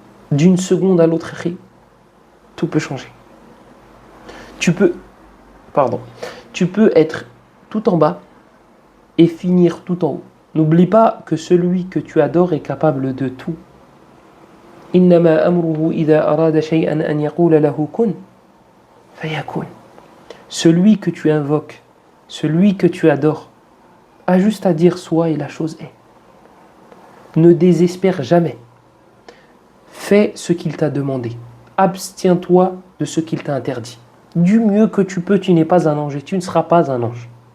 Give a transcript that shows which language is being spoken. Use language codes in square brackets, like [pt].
[fr] D'une seconde à l'autre, tout peut changer. Tu peux être tout en bas et finir tout en haut. N'oublie pas que celui que tu adores est capable de tout. [ar] إنما أمره إذا أراد شيئا أن يقول له كن فيكون. [fr] Celui que tu invoques, celui que tu adores, a juste à dire soit et la chose est. Ne désespère jamais. Fais ce qu'il t'a demandé. Abstiens-toi de ce qu'il t'a interdit. Du mieux que tu peux, tu n'es pas un ange et tu ne seras pas un ange.